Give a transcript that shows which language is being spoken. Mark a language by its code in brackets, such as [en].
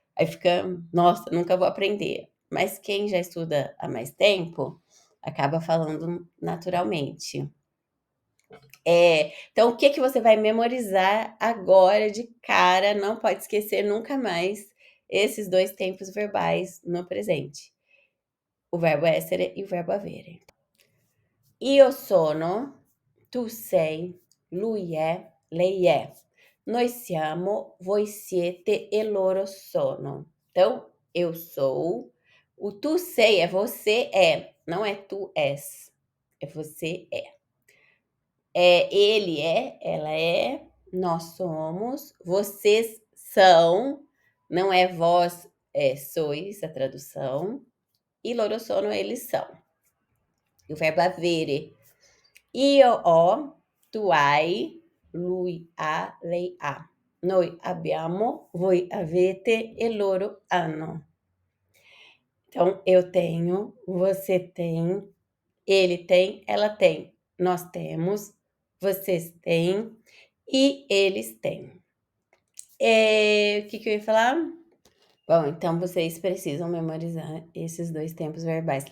[pt] Aí fica, nossa, nunca vou aprender. Mas quem já estuda há mais tempo, acaba falando naturalmente. Então, o que que você vai memorizar agora de cara? Não pode esquecer nunca mais esses dois tempos verbais no presente. O verbo essere e o verbo avere. [it] Io sono, tu sei, lui è, lei è. Noi siamo, voi siete e loro sono. [pt] Então, eu sou. O tu sei é você é, não é tu és. É você é. Ele é, ela é, nós somos, vocês são, não é vós sois a tradução. [it] E loro sono, [pt] eles são. E o verbo avere. [it] Io ho, tu hai, lui ha, lei ha. Noi abbiamo, voi avete e loro hanno. [pt] Então, eu tenho, você tem, ele tem, ela tem. Nós temos, vocês têm e eles têm. O que eu ia falar? Bom, então vocês precisam memorizar esses dois tempos verbais.